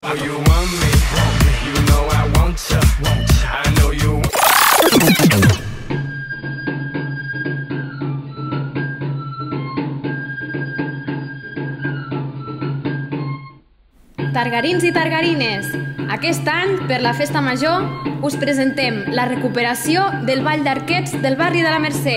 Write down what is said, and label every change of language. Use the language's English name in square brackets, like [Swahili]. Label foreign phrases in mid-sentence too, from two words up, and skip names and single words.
[English] you want me, you know I want ya. I know you want. [Catalan] Targarins i targarines, aquest any, per la festa major, us presentem la recuperació del Ball d'Arquets del barri de la Mercè.